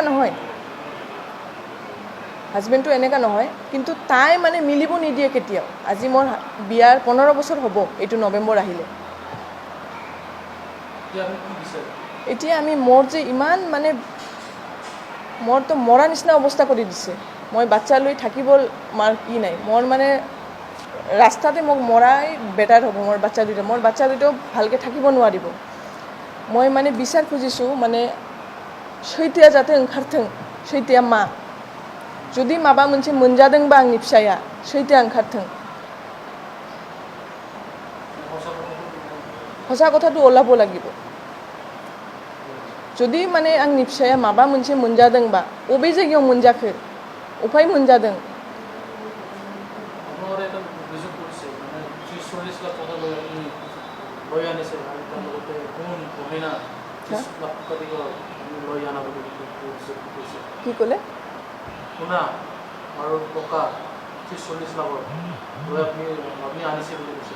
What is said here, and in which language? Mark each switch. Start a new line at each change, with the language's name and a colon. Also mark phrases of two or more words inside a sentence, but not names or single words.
Assamese: এনেকুৱা নহয় কিন্তু তাই মানে মিলিব নিদিয়ে কেতিয়াও আজি মোৰ বিয়াৰ 15 বছৰ হ'ব এইটো নৱেম্বৰ আহিলে এতিয়া আমি মোৰ যে ইমান মানে মোৰতো মৰা নিচিনা অৱস্থা কৰি দিছে মই বাচ্চা লৈ থাকিব মাৰ কি নাই মোৰ মানে ৰাস্তাতে মোক মৰাই বেটাৰ হ'ব মোৰ বাচ্চা দুটাও ভালকৈ থাকিব নোৱাৰিব মই মানে বিচাৰ খুজিছোঁ মানে
Bodo: सैथोआ जाहाथे ओंखारथों सैथोआ मा जुदि माबा मोनसे मोनजादोंबा आंनि फिसाया सैथोआ ओंखारथों ससा
Assamese: কথাটো ওলাব লাগিব
Bodo: जुदि माने आंनि फिसाया माबा मोनसे मोनजादोंबा अबे जायगायाव मोनजाखो अफाय मोनजादों
Assamese: কি ক'লে শুনা আৰু টকা 40 লাখ আপুনি আনিছে বুলি কৈছে